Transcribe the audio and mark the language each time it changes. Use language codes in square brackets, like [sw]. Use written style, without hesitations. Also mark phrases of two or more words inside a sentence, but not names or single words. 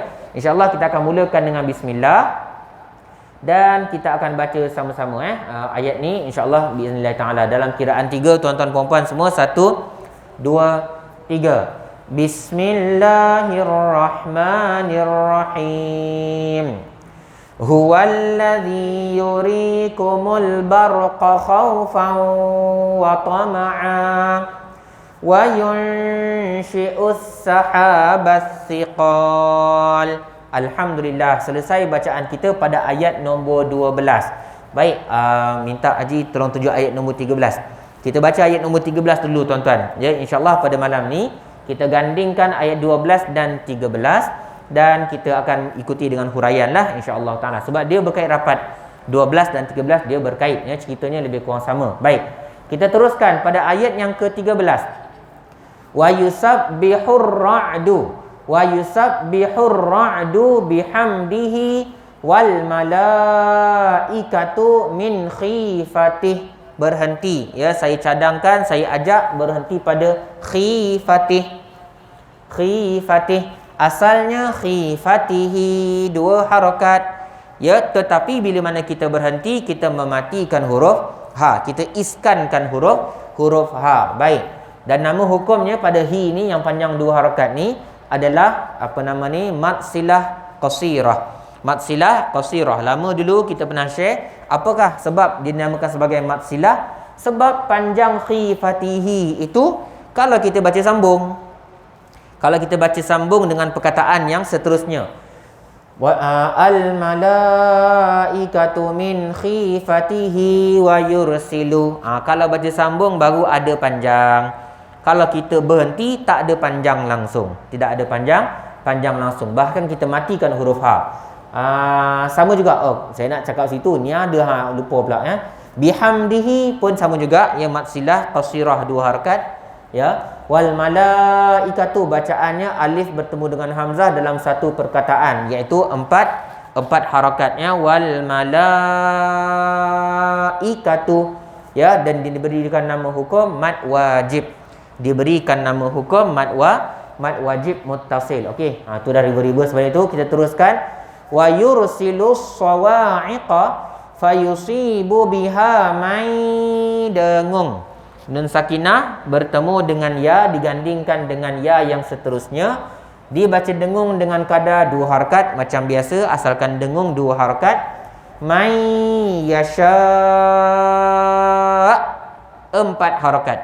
[ar] إن شاء الله [ms] kita akan mulakan dengan bismillah dan kita akan baca sama-sama ayat ni, [ar] إن شاء الله بإذن الله تعالى [ms] dalam kiraan 3. Tuan-tuan puan-puan semua, 1 2 3. [ar] بسم الله الرحمن الرحيم. هو الذي يريكم البرق خوفا وطمعا وينشئ السحاب الثقال. [ms] Alhamdulillah, selesai bacaan kita pada ayat nombor 12. Baik, minta Haji tolong tunjuk ayat nombor 13. Kita baca ayat nombor 13 dulu, tuan-tuan. Ya, [ar] إن شاء الله [ms] pada malam ni kita gandingkan ayat 12 dan 13 dan kita akan ikuti dengan huraian lah, [ar] إن شاء الله تعالى. [ms] Sebab dia berkait rapat. 12 dan 13 dia berkait, ya, ceritanya lebih kurang sama. Baik, kita teruskan pada ayat yang ke-13. [ar] ويسبح الرعد بحمده والملائكة من خيفته. [ms] Berhenti, ya, saya cadangkan, saya ajak berhenti pada khifatih. Asalnya khifatihi, 2 harakat, ya, tetapi bila mana kita berhenti kita mematikan huruf ha, kita iskankan huruf ha. Baik, dan nama hukumnya pada hi ni yang panjang 2 harakat ni adalah apa nama ni, [ar] مد صلة قصيرة. مد صلة قصيرة. [ms] Lama dulu kita pernah share apakah sebab dinamakan sebagai [ar] مد صلة. [ms] Sebab panjang khifatihi itu Kalau kita baca sambung, dengan perkataan yang seterusnya, [ar] والملائكة من خيفته ويرسل. [ms] Kalau baca sambung baru ada panjang. Kalau kita berhenti tak ada panjang langsung. Tidak ada panjang langsung. Bahkan kita matikan huruf ha. Sama juga. Saya nak cakap situ ni ada lupa pula ya. Bihamdihi pun sama juga, ya [ar] مد صلة قصيرة [ms] 2 harakat, ya. [ar] والملائكة [ms] bacaannya alif bertemu dengan hamzah dalam satu perkataan, iaitu 4 harakatnya [ar] والملائكة, [ms] ya, dan diberikan nama hukum [ar] مد واجب. [ms] Diberikan nama hukum [ar] مد واجب متصل. [ms] Okey, itu dah ribu-ribu. Sebab itu kita teruskan [ar] ويرسل الصواعق فيصيب بها من [ms] dengung. [ar] نون ساكنة [ms] bertemu dengan ya digandingkan dengan ya yang seterusnya, dibaca dengung dengan kadar 2 harakat macam biasa, asalkan dengung 2 harakat. [ar] من يشاء [ms] 4 harakat.